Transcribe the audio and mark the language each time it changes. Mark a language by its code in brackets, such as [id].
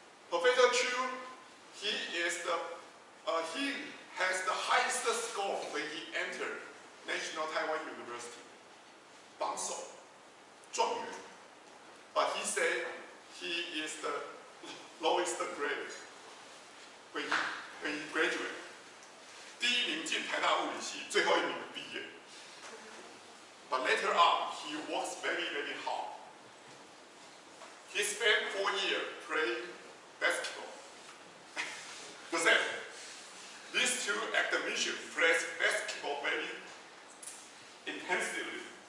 [en] Professor Chu, he has the highest score when he entered National Taiwan University. [zh] 榜首，状元。 [en] But he said he is the lowest grade when he graduated. [zh] 第一名进台大物理系，最后一名毕业。 [en] But later on, he works very, very hard. He spent 4 years playing basketball. The same. These two academicians play basketball very intensively.